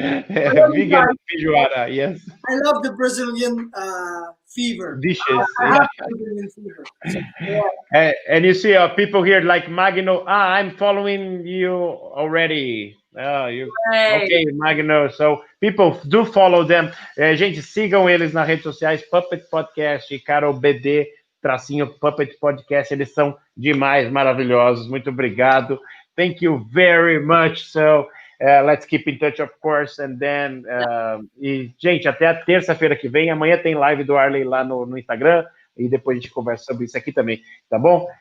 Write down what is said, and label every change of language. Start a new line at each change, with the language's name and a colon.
English: Vegan feijoada, yes. I love the Brazilian fever. Dishes. I have Brazilian fever. And you see people here like Magno. I'm following you already. Ok, Magno. So people do follow them.
Portuguese: Gente, sigam eles nas redes sociais. Puppet Podcast, Carol BD, tracinho Puppet Podcast. Eles são demais, maravilhosos. Muito obrigado.
English: Thank you very much. So let's keep in touch, of course.
Portuguese: And then, gente, até a terça-feira que vem. Amanhã tem live do Warley lá no Instagram. E depois a gente conversa sobre isso aqui também, tá bom?